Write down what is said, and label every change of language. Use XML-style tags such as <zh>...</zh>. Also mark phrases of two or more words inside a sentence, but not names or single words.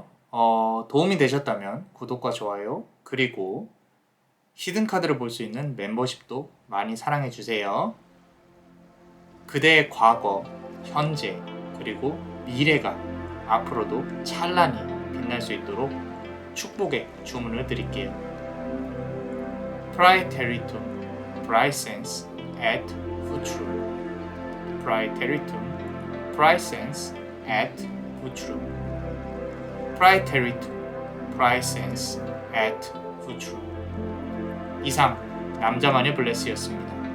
<ko>도움이 되셨다면 구독과 좋아요, 그리고 히든 카드를 볼 수 있는 멤버십도 많이 사랑해 주세요. 그대의 과거, 현재, 그리고 미래가 앞으로도 찬란히 빛날 수 있도록 축복의 주문을 드릴게요.</ko> <la>Praeteritum, Praesens et Futurum. Praeteritum, Praesens et Futurum. Praeteritum, Praesens et Futurum.</la> <ko>이상 남자만의 블레스였습니다.</ko>